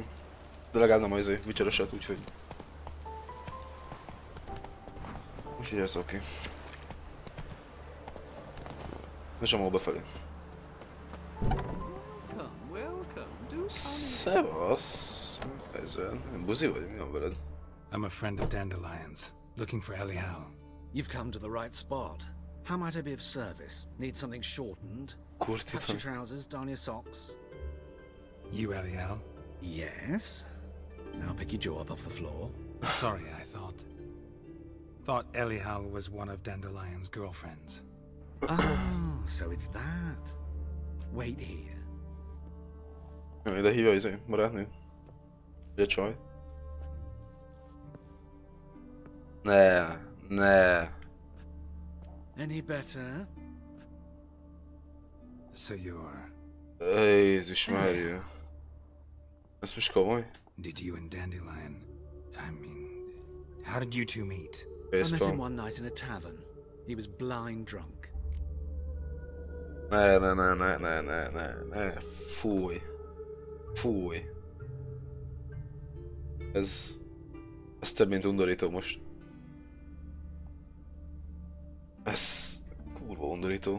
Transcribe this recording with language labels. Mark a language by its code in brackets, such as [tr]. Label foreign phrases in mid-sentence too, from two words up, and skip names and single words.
[hu] De legalább nem az Witcher-eset, úgyhogy... Úgyhogy ez oké. És a MOL befelé. Szevasz! Ezen. Buzi vagy? Mi van veled? [en] I'm a friend of Dandelion's, looking for Elial. You've come to the right spot. How might I be of service? Need something shortened? Patch your trousers, darn your socks. You Elial? Yes. Now pick your jaw up off the floor. Sorry, I thought Elial was one of Dandelion's girlfriends. Oh, so it's that. Wait here. [hu] Ide hívja barátnő? Ugye csaj? Ne. [en] Any better? So you're... [hu] Jézus Mária. Ez most komoly? [en] Did you and Dandelion... I mean... How did you two meet? I met him one night in a tavern. He was blind drunk. [hu] Ne. Fúj. Ez több mint undorító most. Ez kurva undorító.